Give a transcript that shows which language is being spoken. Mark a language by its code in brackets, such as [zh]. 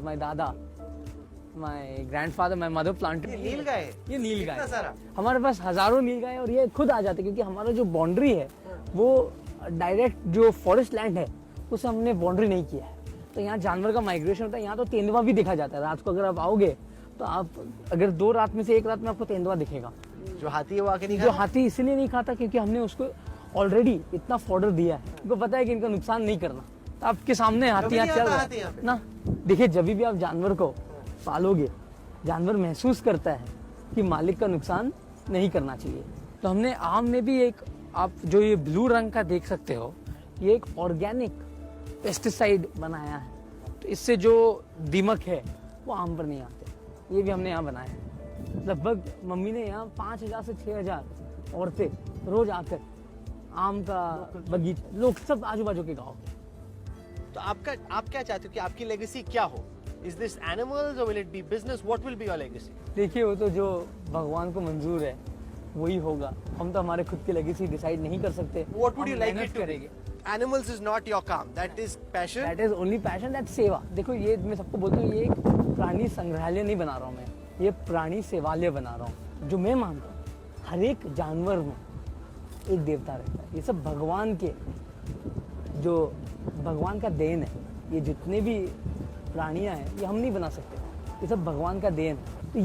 [en] My dada, my grandfather, my mother planted. [hi] ये नील गाय, ये नील गाय कितना सारा? हमारे पास हजारों नील गाय और ये खुद आ जाते क्योंकि हमारा जो बाउंड्री है वो डायरेक्ट जो फॉरेस्ट लैंड है उसे हमने बाउंड्री नहीं किया है। तो यहाँ जानवर का माइग्रेशन होता है। यहाँ तो तेंदुआ भी देखा जाता है। रात को अगर आप आओगे तो आप अगर 2 रात में से 1 रात में आपको तेंदुआ दिखेगा। जो हाथी है वो आके नहीं जो खाता? हाथी इसलिए नहीं खाता क्योंकि हमने उसको ऑलरेडी इतना फॉर्डर दिया है। उनको पता है कि इनका नुकसान नहीं करना। तो आपके सामने हाथी यहाँ चल रहा है ना। देखिए जब भी आप जानवर को पालोगे जानवर महसूस करता है कि मालिक का नुकसान नहीं करना चाहिए। तो हमने आम में भी एक, आप जो ये ब्लू रंग का देख सकते हो, ये एक ऑर्गेनिक पेस्टिसाइड बनाया है। तो इससे जो दीमक है वो आम पर नहीं आते। ये भी हमने यहाँ बनाया है। लगभग मम्मी ने यहाँ 5000 से 6000 औरतें रोज आकर आम का बगीचा, लोग सब आजू बाजू के गाँव के। तो आप क्या चाहते हो कि आपकी लेगेसी क्या हो? [en] Is this animals or will it be business? What will be your legacy? [hi] देखिए वो तो जो भगवान को मंजूर है वही होगा। हम तो हमारे खुद की लेगेसी डिसाइड नहीं कर सकते। [en] What would you like [hi] मेहनत [en] it to be? [hi] करेंगे। [en] Animals is not your काम. That is passion. That is only passion, that's seva. [hi] देखो ये मैं सबको बोलता हूँ, ये एक प्राणी संग्रहालय नहीं बना रहा हूँ मैं, ये प्राणी सेवालय बना रहा हूँ। जो मैं मानता हूँ हर एक जानवर में एक देवता रहता है। ये सब भगवान के, जो भगवान का देन है। ये जितने भी प्राणियां हैं ये हम नहीं बना सकते, ये सब भगवान का देन है।